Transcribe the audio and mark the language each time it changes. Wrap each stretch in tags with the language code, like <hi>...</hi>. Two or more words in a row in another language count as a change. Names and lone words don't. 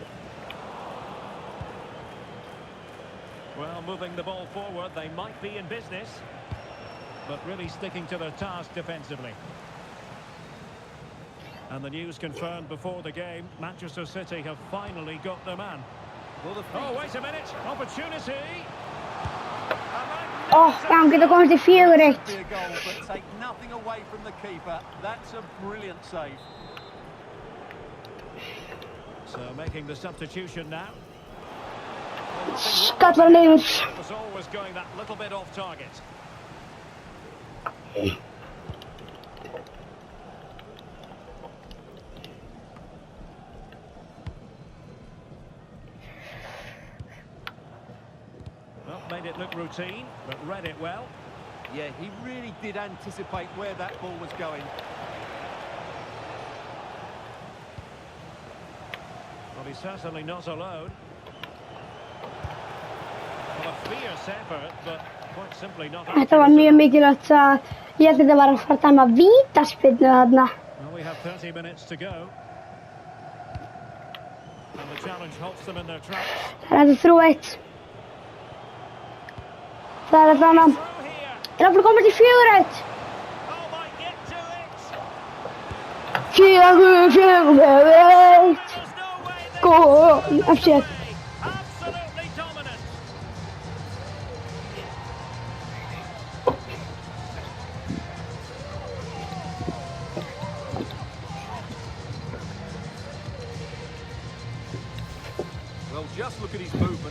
<en>Well, moving the ball forward, they might be in business, but really sticking to their task defensively. And the news confirmed before the game, Manchester City have finally got their man. Well, Oh, wait a minute, opportunity!</en> <is>Dan getur komast í 4-1.</is> <en>be a goal, but take nothing away from the keeper. That's a brilliant save. So making the substitution now.</en> <is>Skallar niður.</is> <en>Was always going that little bit off target. Well, made it look routine, but read it well. Yeah, he really did anticipate where that ball was going. Well, he's certainly not alone. Well, a fierce effort, but quite simply not.</en> <is>Þetta var mjög mikilvægt að ég held að þetta var að fara að dæma vítaspyrnu þarna.</is> <en>Well, we have 30 minutes to go. And the challenge halts them in their tracks.</en> <is>Það er 3-1. Það er þannig.</is> <en>Through here.</en> <is>Það er að komast í 4-1.</is> <en>Oh, might get to it. 4-1. There's no way they Góð, can FC. absolutely dominant. Well, just look at his movement.</en>